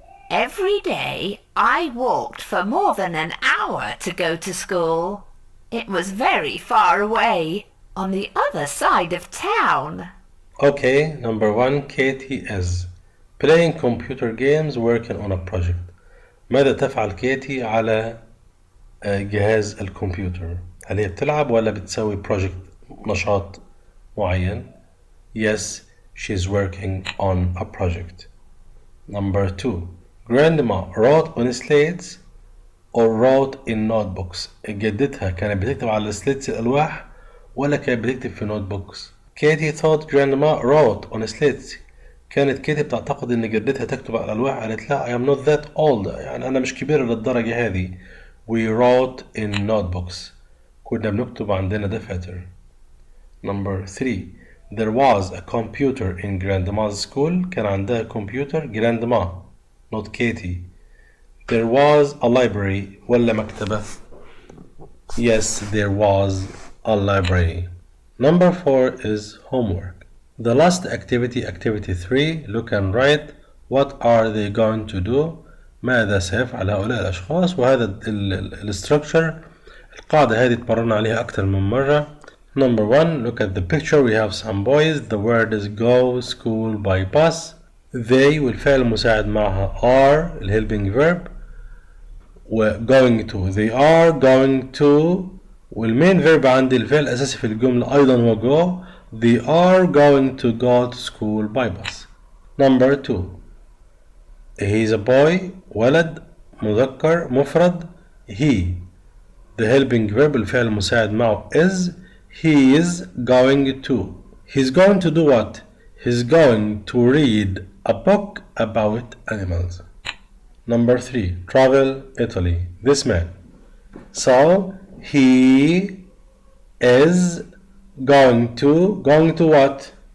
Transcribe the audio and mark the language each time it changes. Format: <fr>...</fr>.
<en>Every day I walked for more than an hour to go to school. It was very far away, on the other side of town. Okay, number 1, Katie is playing computer games, working on a project.</en> <ar>ماذا تفعل كيتي على جهاز الكمبيوتر؟ هل هي بتلعب ولا بتسوي project نشاط معين؟</ar> <en>Yes, she's working on a project. Number 2, Grandma wrote on slates or wrote in notebooks.</en> <ar>جدتها كانت بتكتب على slates الألواح ولا كانت بتكتب في notebooks؟</ar> <en>Katie thought Grandma wrote on slates.</en> <ar>كانت كيتي بتعتقد إن جدتها تكتب على الألواح. قالت لا</ar> <en>I am not that old.</en> <ar>يعني أنا مش كبيرة للدرجة هذه.</ar> <en>We wrote in notebooks.</en> <ar>كنا بنكتب عندنا دفاتر.</ar> <en>Number 3, there was a computer in Grandma's school.</en> <ar>كان عندها كمبيوتر</ar> <en>Grandma, not Katie. There was a library</en> <ar>ولا مكتبة؟</ar> <en>Yes, there was a library. Number 4 is homework. The last activity, activity 3, look and write. What are they going to do?</en> <ar>ماذا سيفعل هؤلاء الأشخاص؟ وهذا الستركتشر القاعدة هذه تمرنا عليها أكثر من مرة.</ar> <en>Number 1, look at the picture. We have some boys. The word is go, school, by bus. They</en> <ar>والفعل المساعد معها</ar> <en>are helping verb. و going to, they are going to.</en> <ar>والمين verb عندي الفعل الأساسي في الجملة أيضا هو go.</ar> <en>They are going to go to school by bus. Number 2, he is a boy.</en> <ar>ولد مذكر مفرد he.</ar> <en>The helping verb</en> <ar>الفعل المساعد معه</ar> <en>is. He is going to. He's going to do what? He's going to read a book about animals. Number 3, travel Italy. This man. So he is going to what?</en>